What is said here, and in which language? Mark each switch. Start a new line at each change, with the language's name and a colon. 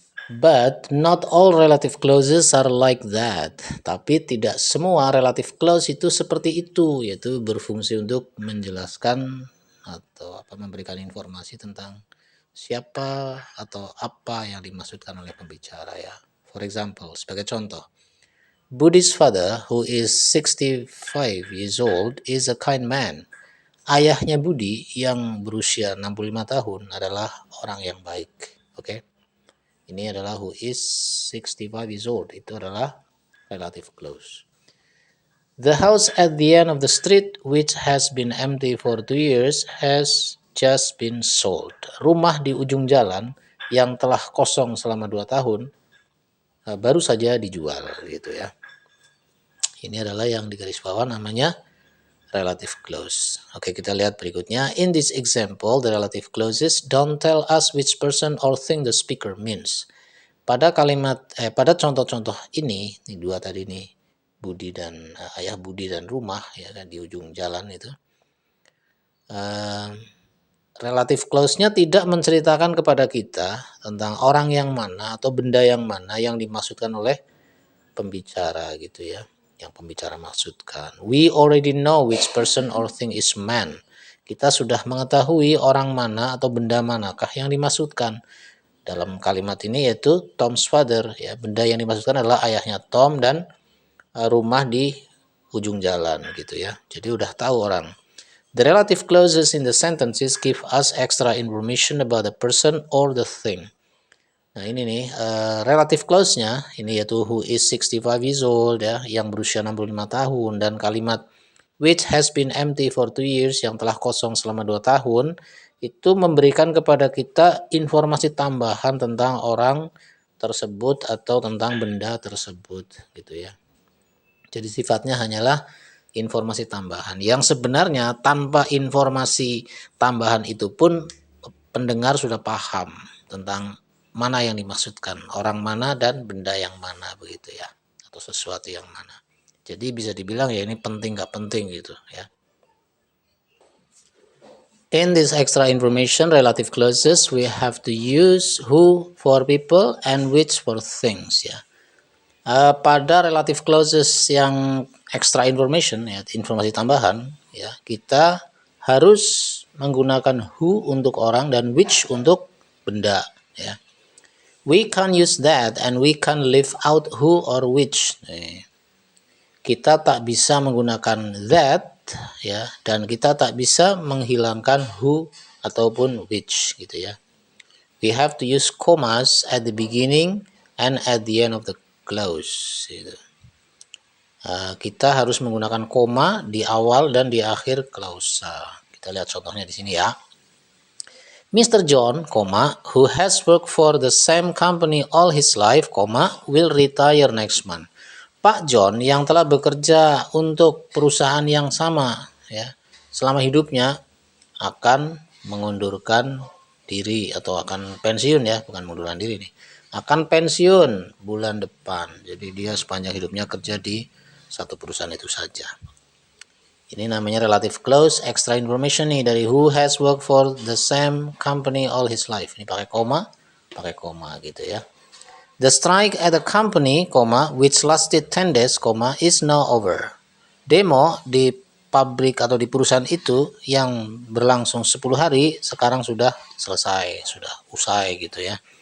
English: But not all relative clauses are like that.
Indonesian: Tapi tidak semua relative clause itu seperti itu, yaitu berfungsi untuk menjelaskan atau memberikan informasi tentang siapa atau apa yang dimaksudkan oleh pembicara ya.
English: For example,
Indonesian: sebagai contoh,
English: Budi's father, who is 65 years old, is a kind man.
Indonesian: Ayahnya Budi yang berusia 65 tahun adalah orang yang baik. Oke. Ini adalah
English: who is 65 years old.
Indonesian: Itu adalah
English: relative clause. The house at the end of the street, which has been empty for 2 years, has just been sold.
Indonesian: Rumah di ujung jalan yang telah kosong selama 2 tahun baru saja dijual gitu ya. Ini adalah yang di garis bawah namanya relative clause. Oke, kita lihat berikutnya.
English: In this example, the relative clauses don't tell us which person or thing the speaker means.
Indonesian: Pada contoh-contoh ini dua tadi nih, Budi dan ayah Budi dan rumah ya kan di ujung jalan itu. Relative clause-nya tidak menceritakan kepada kita tentang orang yang mana atau benda yang mana yang dimaksudkan oleh pembicara gitu ya. Yang pembicara maksudkan.
English: We already know which person or thing is man.
Indonesian: Kita sudah mengetahui orang mana atau benda manakah yang dimaksudkan. Dalam kalimat ini yaitu Tom's father ya, benda yang dimaksudkan adalah ayahnya Tom dan rumah di ujung jalan gitu ya. Jadi udah tahu orang.
English: The relative clauses in the sentences give us extra information about the person or the thing.
Indonesian: Nah ini nih relative clause-nya ini yaitu
English: who is 65 years old
Indonesian: ya, yang berusia 65 tahun, dan kalimat
English: which has been empty for 2 years
Indonesian: yang telah kosong selama 2 tahun itu memberikan kepada kita informasi tambahan tentang orang tersebut atau tentang benda tersebut gitu ya. Jadi sifatnya hanyalah informasi tambahan yang sebenarnya tanpa informasi tambahan itu pun pendengar sudah paham tentang mana yang dimaksudkan, orang mana dan benda yang mana begitu ya, atau sesuatu yang mana. Jadi bisa dibilang ya ini penting nggak penting gitu ya.
English: In this extra information relative clauses, we have to use who for people and which for things ya.
Indonesian: Pada relative clauses yang extra information ya, informasi tambahan ya, kita harus menggunakan who untuk orang dan which untuk benda ya.
English: We can use that and we can leave out who or which.
Indonesian: Kita tak bisa menggunakan that ya, dan kita tak bisa menghilangkan who ataupun which gitu ya.
English: We have to use commas at the beginning and at the end of the clause gitu.
Indonesian: Kita harus menggunakan koma di awal dan di akhir klausa. Kita lihat contohnya di sini ya. Mr.
English: John, who has worked for the same company all his life, will retire next month.
Indonesian: Pak John yang telah bekerja untuk perusahaan yang sama ya selama hidupnya akan mengundurkan diri atau akan pensiun ya, bukan mengundurkan diri nih. Akan pensiun bulan depan. Jadi dia sepanjang hidupnya kerja di satu perusahaan itu saja. Ini namanya relative clause, extra information nih dari
English: who has worked for the same company all his life.
Indonesian: Ini pakai koma gitu ya.
English: The strike at the company, which lasted 10 days, is now over.
Indonesian: Demo di pabrik atau di perusahaan itu yang berlangsung 10 hari sekarang sudah selesai, sudah usai gitu ya.